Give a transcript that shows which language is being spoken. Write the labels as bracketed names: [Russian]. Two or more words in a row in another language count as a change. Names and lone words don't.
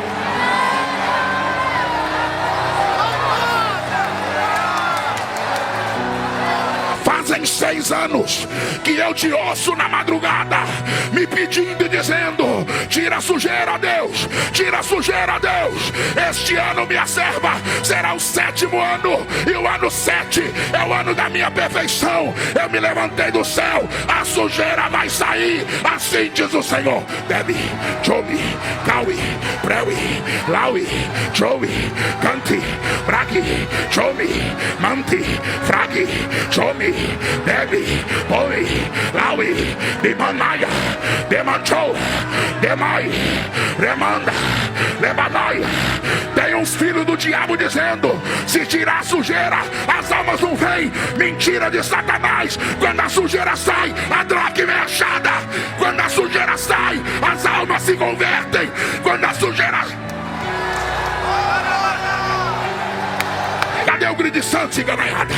[Portuguese] Fazem 6 anos que eu te ouço na madrugada, me pedindo e dizendo: tira a sujeira, Deus, tira a sujeira, Deus. Este ano, minha serva, será o 7º ano, e o ano 7 é o ano da minha perfeição. Eu me levantei do céu, a sujeira vai sair, assim diz o Senhor. Debi, Jomi, Kawi, Prewi, Laui, Joey, Canti, Bragi, Jomi, Manti, Fragi, Jomi, Debi, Boi, Laui, Dimanaia, Demanchou, Demai, Remanda, Lebanaia. Tem uns filhos do diabo dizendo: se tirar a sujeira, as almas não vêm. Mentira de Satanás. Quando a sujeira sai, a dracma é achada. Quando a sujeira sai, as almas se convertem. Quando a sujeira... Cadê o grito de santo, ciganaiada?